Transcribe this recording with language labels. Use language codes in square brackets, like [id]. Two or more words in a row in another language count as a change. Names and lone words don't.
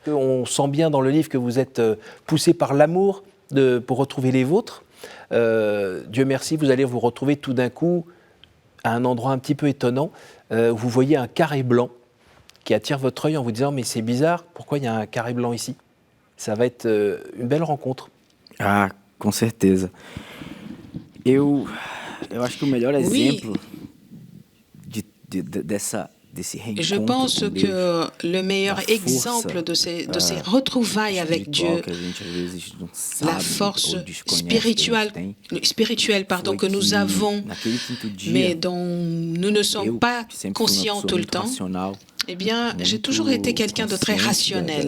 [fr] On sent bien dans le livre que vous êtes poussé par l'amour pour retrouver les vôtres. Dieu merci, vous allez vous retrouver tout d'un coup à un endroit un petit peu étonnant, vous voyez un carré blanc qui attire votre œil en vous disant « mais c'est bizarre, pourquoi il y a un carré blanc ici ?» Ça va être une belle rencontre. [pt] Ah, com certeza. Eu acho que o melhor exemplo dessa [fr] Je pense que le meilleur exemple de ces retrouvailles avec Dieu, la force spirituelle que nous avons, mais dont nous ne sommes pas conscients tout le temps, eh bien, j'ai toujours été quelqu'un de très rationnel.